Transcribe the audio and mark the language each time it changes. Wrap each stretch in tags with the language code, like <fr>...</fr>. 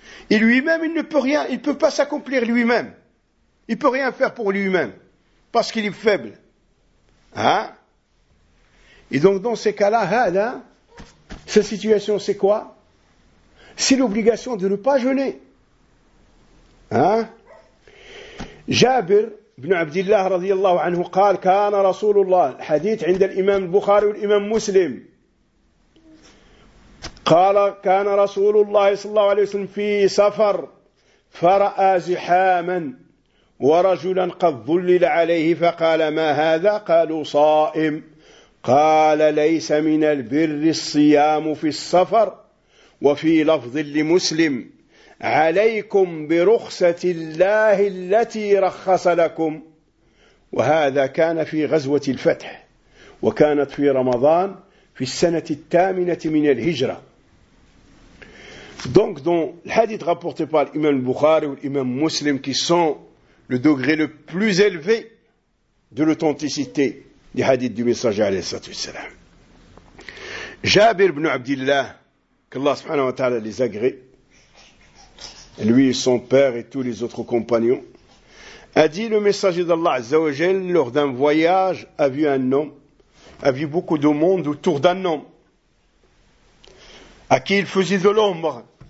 <fr>Et lui-même, il ne peut rien, il ne peut pas s'accomplir lui-même. Il ne peut rien faire pour lui-même, parce qu'il est faible. Et donc, dans ces cas-là, cette situation, c'est quoi? C'est l'obligation de ne pas jeûner.</fr> <ar>Jabir ibn Abdillah radiyallahu anhu قال كان رسول الله الحديث عند الإمام البخاري والإمام مسلم قال كان رسول الله صلى الله عليه وسلم في سفر فرأى زحاما ورجلا قد ظلل عليه فقال ما هذا قالوا صائم قال ليس من البر الصيام في السفر وفي لفظ لمسلم عليكم برخصة الله التي رخص لكم وهذا كان في غزوة الفتح وكانت في رمضان في السنة الثامنة من الهجرة.</ar> <fr>Donc dans l'hadith rapporté par l'imam Bukhari ou l'imam Muslim qui sont le degré le plus élevé de l'authenticité des hadiths du messager alayhi salatu wa salam. Jabir ibn Abdillah, qu'Allah subhanahu wa ta'ala les agrée, lui et son père et tous les autres compagnons, a dit le messager d'Allah Azza wa Jal lors d'un voyage, a vu un homme, a vu beaucoup de monde autour d'un homme, à qui il faisait de l'ombre.</fr>